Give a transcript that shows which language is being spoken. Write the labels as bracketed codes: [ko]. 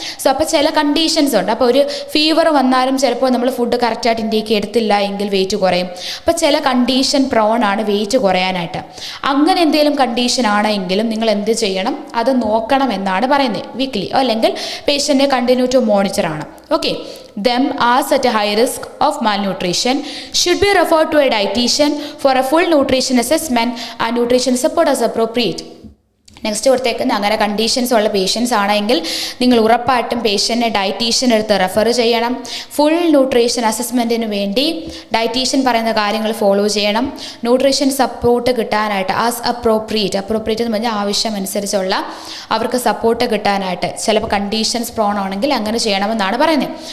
[ml] So അപ്പോൾ ചില conditions ഉണ്ട്. അപ്പോൾ ഒരു ഫീവർ വന്നാലും ചിലപ്പോൾ നമ്മൾ ഫുഡ് കറക്റ്റായിട്ട് ഇൻടേക്ക് എടുത്തില്ല എങ്കിൽ വെയിറ്റ് കുറയും. അപ്പോൾ ചില കണ്ടീഷൻ പ്രോൺ ആണ് വെയിറ്റ് കുറയാനായിട്ട്. അങ്ങനെ എന്തെങ്കിലും കണ്ടീഷൻ ആണെങ്കിലും നിങ്ങൾ എന്ത് ചെയ്യണം, അത് നോക്കണം എന്നാണ് പറയുന്നത് വീക്ക്ലി, അല്ലെങ്കിൽ പേഷ്യൻറ്റിനെ [en] continue to monitor [ml] ആണ്. [en] Okay, them as at a high risk of malnutrition should be referred to a dietitian for a full nutrition assessment and nutrition support as appropriate. [ml] Next കൊടുത്തേക്കുന്ന അങ്ങനെ കണ്ടീഷൻസ് ഉള്ള patients ആണെങ്കിൽ നിങ്ങൾ ഉറപ്പായിട്ടും പേഷ്യൻറ്റിനെ dietitian എടുത്ത് refer ചെയ്യണം. Full nutrition അസസ്മെൻറ്റിന് വേണ്ടി dietitian പറയുന്ന കാര്യങ്ങൾ ഫോളോ ചെയ്യണം. ന്യൂട്രീഷൻ സപ്പോർട്ട് കിട്ടാനായിട്ട് ആസ് അപ്രോപ്രിയേറ്റ് എന്ന് പറഞ്ഞാൽ ആവശ്യമനുസരിച്ചുള്ള അവർക്ക് സപ്പോർട്ട് കിട്ടാനായിട്ട് ചിലപ്പോൾ കണ്ടീഷൻസ് പ്രോൺ ആണെങ്കിൽ അങ്ങനെ ചെയ്യണമെന്നാണ് പറയുന്നത്.